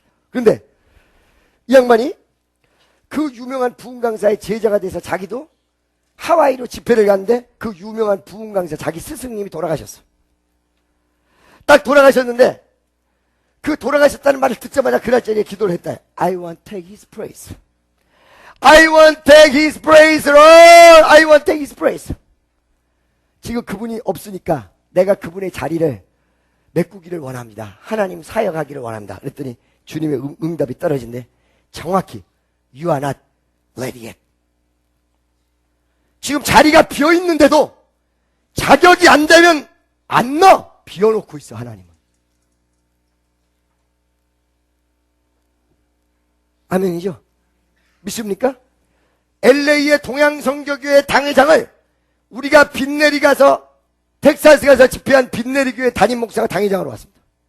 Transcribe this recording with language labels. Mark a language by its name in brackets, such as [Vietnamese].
[Korean] 그런데 이 양반이 그 유명한 부흥 강사의 제자가 돼서 자기도 하와이로 집회를 갔는데 그 유명한 부흥 강사 자기 스승님이 돌아가셨어. 딱 돌아가셨는데 그 돌아가셨다는 말을 듣자마자 그날 저녁에 기도를 했다. [English] I want to take his praise. I want to take his praise, Lord. I want to take his praise. [Korean] 지금 그분이 없으니까 내가 그분의 자리를 메꾸기를 원합니다. 하나님 사역하기를 원합니다. 그랬더니 주님의 응답이 떨어진대. 정확히 [English] You are not ready yet. [Korean] 지금 자리가 비어있는데도 자격이 안 되면 안 넣어. 비워놓고 있어 하나님은. 아멘이죠? 믿습니까? LA의 동양성교교회 당회장을 우리가 빈내리 가서 텍사스 가서 집회한 빈내리 교회 담임 목사가 당회장으로 왔습니다.